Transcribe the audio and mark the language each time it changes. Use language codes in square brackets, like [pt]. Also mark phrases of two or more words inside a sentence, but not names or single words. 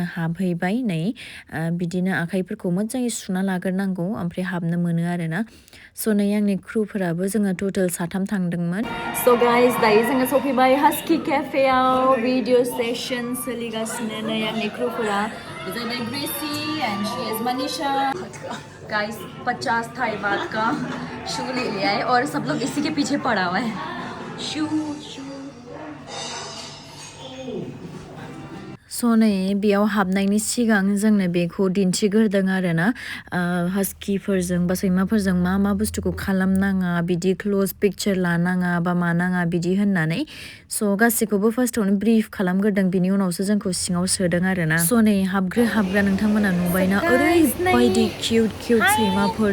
[brx] हाबहैबाय नै बिदिनो आखाइफोरखौ मोजाङै सुना लाग्रोनांगौ ओमफ्राय हाबनो मोनो आरोना स' नै आंनि क्रुफोराबो जोङो टटेल 3 थांदोंमोन स' गाइस दायो जोङो सफैबाय हास्की केफेआव भिडिअ सेसन सोलिगासिनो नै आंनि क्रुफोरा जाहैबाय ग्रेसी [en] and she is [brx] मनीषा गाइस [hi] 50 थाई बात का शू ले लिया है और सब लोग इसी के पीछे पड़ा हुआ है शू [brx] स' नै बेयाव हाबनायनि सिगां जोंनो बेखौ दिन्थिग्रोदों आरोना हास्किफोरजों बा सैमाफोरजों मा बुस्थुखौ खालामनाङा बिदि [en] close picture [brx] लानाङा बा मानाङा बिदि होननानै स' गासैखौबो फार्स्टआवनो ब्रिफ खालामग्रोदों बिनि उनावसो जोंखौ सिङाव सोदों आरोना स' नै हाबग्रा नोंथांमोना नुबायना ओरैबायदि किउट सैमाफोर